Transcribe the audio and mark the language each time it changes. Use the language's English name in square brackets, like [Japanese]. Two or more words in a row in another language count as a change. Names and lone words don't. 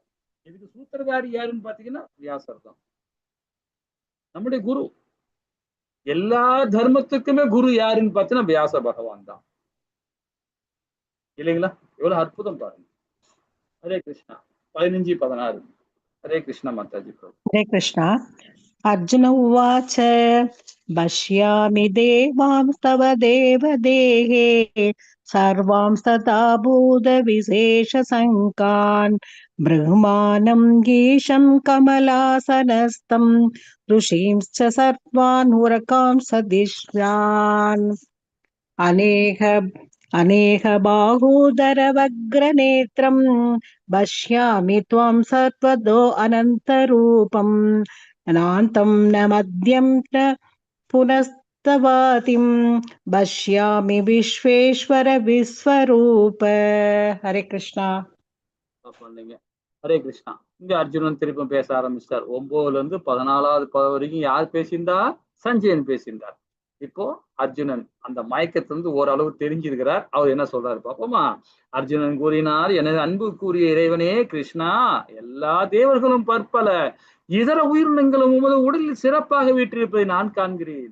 [Tamil] இதுக்கு சூத்திரதாரி யாருன்னு பாத்தீங்கன்னா வியாசர் தான், நம்முடைய குரு. எல்லா தர்மத்துக்குமே குரு யாருன்னு பார்த்தீங்கன்னா வியாச பகவான் தான், இல்லைங்களா? எவ்வளவு அற்புதம் பாருங்க. [Sanskrit] हरे कृष्णा. [Tamil] 15-16. [Sanskrit] हरे कृष्णा [Tamil] மாதாஜி. [Sanskrit] हरे कृष्णा। अर्जुन उवाच पश्यामि देवांस्तव देवदेहे सर्वांस्तथा भूतविशेषसङ्कान् ब्रह्माणं गीशं कमलासनस्थं ऋषींश्च सर्वान् उरकांसदिश्यान् अनेक बाहूदरवग्रनेत्रं पश्यामि त्वं सर्वतो अनन्तरूपम् अनान्तं न मध्यं न पुनस्तवातिं पश्यामि विश्वेश्वर विश्वरूप। हरे कृष्णा. हरे कृष्णा. [Tamil] இங்க அர்ஜுனன் திருப்பம் பேச ஆரம்பிச்சிட்டார். 9-14 வரைக்கும் யார் பேசியிருந்தா, சஞ்சயன் பேசியிருந்தார். இப்போ அர்ஜுனன் அந்த மயக்கத்திலிருந்து ஓரளவு தெரிஞ்சிருக்கிறார். அவர் என்ன சொல்றாரு பாப்போமா. அர்ஜுனன் கூறினார், எனது அன்பு கூறிய இறைவனே கிருஷ்ணா, எல்லா தேவர்களும் பற்பல இதர உயிரினங்களும் உமது உடலில் சிறப்பாக வீற்றிருப்பதை நான் காண்கிறேன்.